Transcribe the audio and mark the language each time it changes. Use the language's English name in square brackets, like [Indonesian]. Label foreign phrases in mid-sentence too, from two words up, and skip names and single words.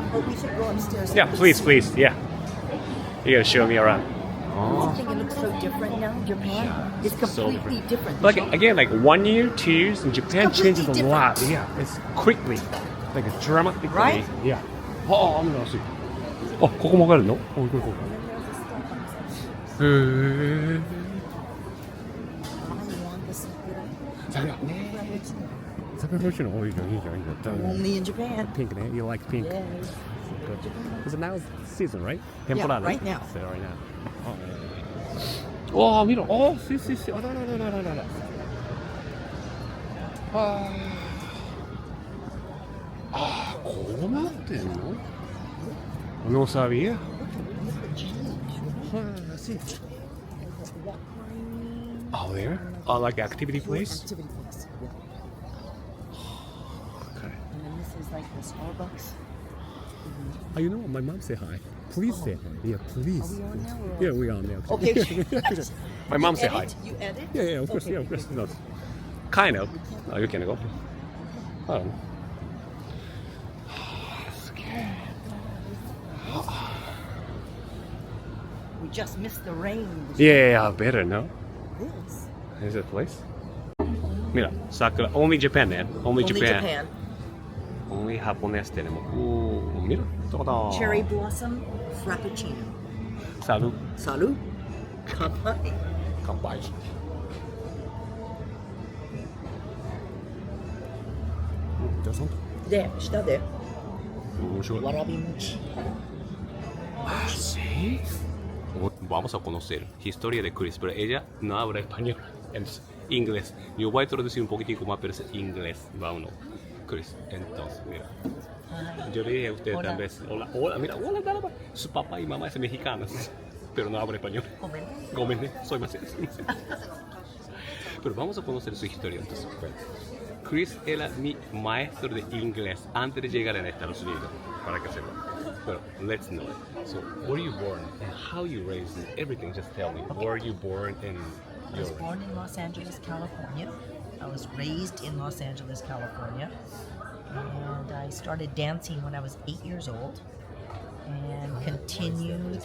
[English] But we should go upstairs. Yeah, please, please. Yeah. You gotta show me around. I think it looks so different now. Japan, it's completely different. Like again, like 1 year, 2 years, and Japan Completely changes a lot. Yeah, it's quickly, like dramatically. Right? Yeah. Oh, I'm gonna see. [Japanese] Oh, ここもわかるの？おいこれここ。へえ。桜ね。桜欲しいの？おいいじゃんいいじゃんいいじゃん。 [English] Only in Japan. Pink ね。You like pink? Yes. Because now it's season, right? Yeah, Temporada. right now. So right now. [Spanish] Oh, mira. Oh, sí, sí, sí. Oh, no. ¿Cómo なってんの? No sabía. Sí. [English] Oh, there? Oh, like activity place? Activity place. Yeah. Okay. And then this is like the Starbucks. Oh, you know what? My mom say hi. Please say hi. Yeah, please. Are we on now? Or? Yeah, we are now. Okay. My mom say hi. You edit? Yeah, of course, Okay. yeah, of course. No. Kind of. Oh, you can go. I don't know. We just missed the rain. Yeah, better, no? This. Is it a place? Mira, Sakura. Only Japan, man. Only Japan. [Spanish] Only Japonés tenemos. Mira. [English] Cherry blossom frappuccino. Salud. Salud. Kanpai. Kanpai. [Japanese] There, 下で。面白い。わらび餅。 [Spanish] ¿Sí? Vamos a conocer historia de Chris, pero ella no habla español, es inglés. Yo voy a traducir un poquitico más, pero es inglés. Vámonos, Chris. Entonces, mira. Yo le dije a usted Hola. tal vez, hola, mira, hola, dale, su papá y mamá es mexicanos, pero no habla español. Gómez, soy más. Pero vamos a conocer su historia entonces. Chris era mi maestro de inglés antes de llegar a Estados Unidos, para que sepa. [English] But let's know it. So, where you born and how you raised and everything? Just tell me. Where you born and I was born in Los Angeles, California. I was raised in Los Angeles, California. And I started dancing when I was 8 years old and continued.